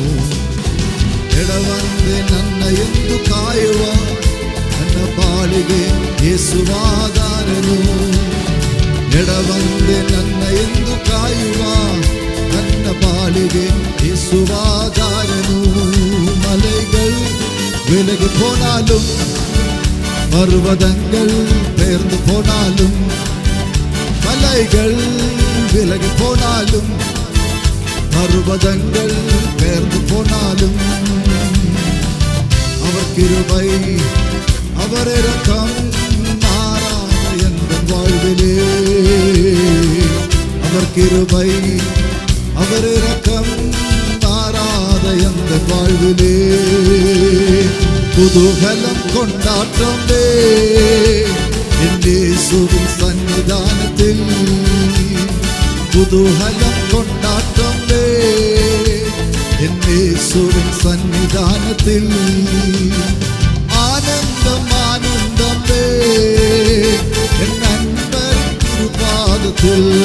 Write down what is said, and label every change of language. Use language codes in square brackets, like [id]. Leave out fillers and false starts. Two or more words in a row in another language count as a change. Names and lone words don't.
[kn] ಎಡವಂದೆ ನನ್ನ ಎಂದು ಕಾಯುವ, ನನ್ನ ಬಾಳಿಗೆ ಯೇಸುವಾದಾರನು. ಎಡವಂದೆ ನನ್ನ ಎಂದು ಕಾಯುವ, ನನ್ನ ಬಾಳಿಗೆ ಯೇಸುವಾದಾರನು. [ta] மலைகள் விலகி போனாலும், பர்வதங்கள் பெயர்ந்து போனாலும், மலைகள் விலகி போனாலும், பர்வதங்கள் பெயர்ந்து போனாலும், அவர் கிருபை அவர் இரக்கம் மாறாத எந்த வாழ்விலே. அவர் கிருபை அவர் இரக்கம் மாறாத எந்த வாழ்விலே. [ml] കുതൂഹലം കൊണ്ടാട്ടമേ എന്റെ യേശുവിൻ സന്നിധാനത്തിൽ. കുതൂഹലം കൊണ്ടാട്ടമേ എന്റെ യേശുവിൻ സന്നിധാനത്തിൽ. ആനന്ദം ആനന്ദമേ എൻ നന്മൻ തിരുപാദത്തിൽ.